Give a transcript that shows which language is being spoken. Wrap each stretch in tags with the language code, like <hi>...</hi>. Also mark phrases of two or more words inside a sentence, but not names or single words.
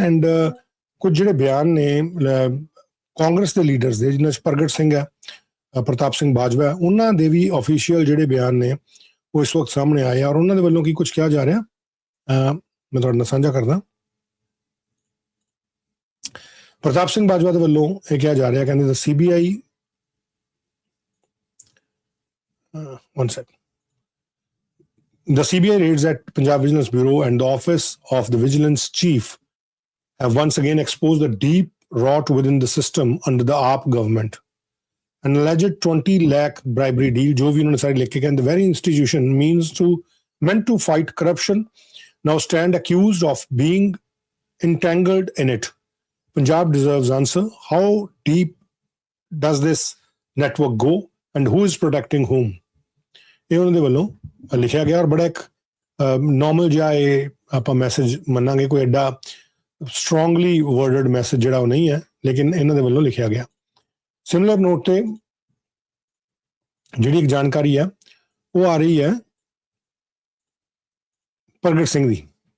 <pa>ਐਂਡ ਕੁਝ ਜਿਹੜੇ ਬਿਆਨ ਨੇ ਕਾਂਗਰਸ ਦੇ ਲੀਡਰਸ ਦੇ, ਜਿਨ੍ਹਾਂ 'ਚ ਪ੍ਰਗਟ ਸਿੰਘ ਹੈ, ਪ੍ਰਤਾਪ ਸਿੰਘ ਬਾਜਵਾ, ਉਹਨਾਂ ਦੇ ਵੀ ਆਫੀਸ਼ੀਅਲ ਜਿਹੜੇ ਬਿਆਨ ਨੇ ਉਹ ਇਸ ਵਕਤ ਸਾਹਮਣੇ ਆਏ ਆ ਔਰ ਉਹਨਾਂ ਦੇ ਵੱਲੋਂ ਕੀ ਕੁਝ ਕਿਹਾ ਜਾ ਰਿਹਾ ਮੈਂ ਤੁਹਾਡੇ ਨਾਲ ਸਾਂਝਾ ਕਰਦਾ। ਪ੍ਰਤਾਪ ਸਿੰਘ ਬਾਜਵਾ ਦੇ ਵੱਲੋਂ ਇਹ ਕਿਹਾ ਜਾ ਰਿਹਾ, ਕਹਿੰਦੇ CBI</pa> <en>one second. The CBI raids at Punjab Vigilance Bureau and the office of the Vigilance Chief have once again exposed the deep rot within the system under the AAP government. An alleged 20 lakh bribery deal,</en> <hi>जो वी उन्होंने सारे लिख के</hi> <en>the very institution meant to fight corruption now stand accused of being entangled in it. Punjab deserves answer. How deep does this network go and who is protecting whom?</en> <pa>ਇਹ ਉਹਨਾਂ ਦੇ ਵੱਲੋਂ ਲਿਖਿਆ ਗਿਆ ਔਰ ਬੜਾ ਇੱਕ ਨੋਰਮਲ ਜਿਹਾ ਇਹ ਆਪਾਂ ਮੈਸੇਜ ਮੰਨਾਂਗੇ, ਕੋਈ ਐਡਾ</pa> <en>strongly worded message</en> <pa>ਜਿਹੜਾ ਉਹ ਨਹੀਂ ਹੈ, ਲੇਕਿਨ ਇਹਨਾਂ ਦੇ ਵੱਲੋਂ ਲਿਖਿਆ ਗਿਆ।</pa> <en>similar note</en> <pa>ਤੇ ਜਿਹੜੀ ਇੱਕ ਜਾਣਕਾਰੀ ਹੈ ਉਹ ਆ ਰਹੀ ਹੈ ਪ੍ਰਗਟ ਸਿੰਘ ਦੀ।</pa>